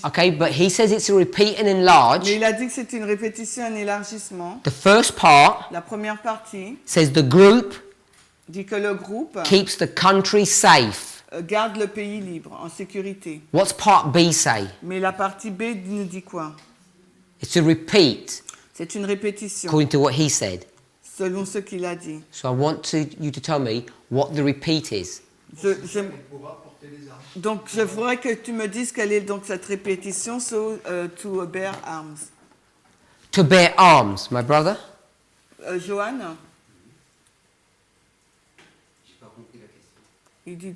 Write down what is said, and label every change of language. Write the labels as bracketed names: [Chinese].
[English] Okay, but he says it's a repeat and enlarge. [French] Mais il a dit que c'est une répétition, un élargissement. [English] The first part [French] La première partie [English] says the group [French] dit que le groupe [English] keeps the country safe. [French] garde le pays libre, en sécurité. [English] What's part B say? [French] Mais la partie B nous dit quoi? [English] It's a repeat, [French] C'est une répétition, [English] according to what he said. [French] selon ce qu'il a dit. [English] So I want you to tell me what the repeat is. [French] Je- Il pourra porter les armes. Donc, je voudrais que tu me dises quelle est donc cette répétition, [English] so, to bear arms. To bear arms, my brother. [French] Johan, J'ai pas compris la question.